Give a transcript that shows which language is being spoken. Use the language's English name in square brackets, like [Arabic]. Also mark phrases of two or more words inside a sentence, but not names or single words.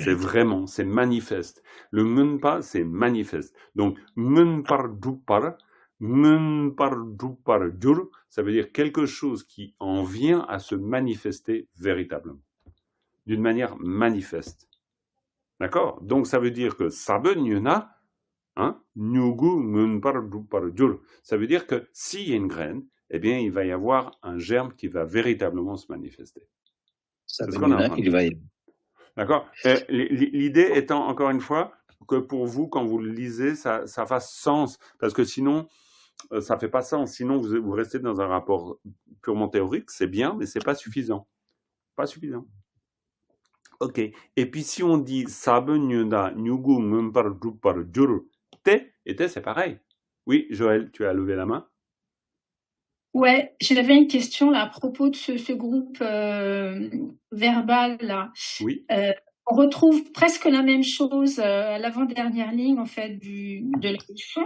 [French] C'est vraiment, c'est manifeste. Le ngenpa, c'est manifeste. Donc, ngenpardupar, ça veut dire quelque chose qui en vient à se manifester véritablement. D'une manière manifeste. D'accord? Donc, ça veut dire que [Tibetan] ས་བོན་ཡོད་ན་མྱུ་གུ་མངོན་པར་འགྲུབ་པར. [French] Ça veut dire que s'il y a une graine, eh bien, il va y avoir un germe qui va véritablement se manifester. C'est ce qu'on a il va y... D'accord? L'idée étant, encore une fois, que pour vous, quand vous le lisez, ça fasse sens. Parce que sinon, ça ne fait pas sens. Sinon, vous restez dans un rapport purement théorique. C'est bien, mais ce n'est pas suffisant. Pas suffisant. Ok. Et puis, si on dit [Tibetan] ས་བོན་ཡོད་ན་མྱུ་གུ་མངོན་པར་འགྲུབ་པར་སྟེ, [French] et te, c'est pareil. Oui, Joël, tu as levé la main? Ouais, j'avais une question là à propos de ce groupe verbal là. Oui. On retrouve presque la même chose à l'avant-dernière ligne en fait de la leçon.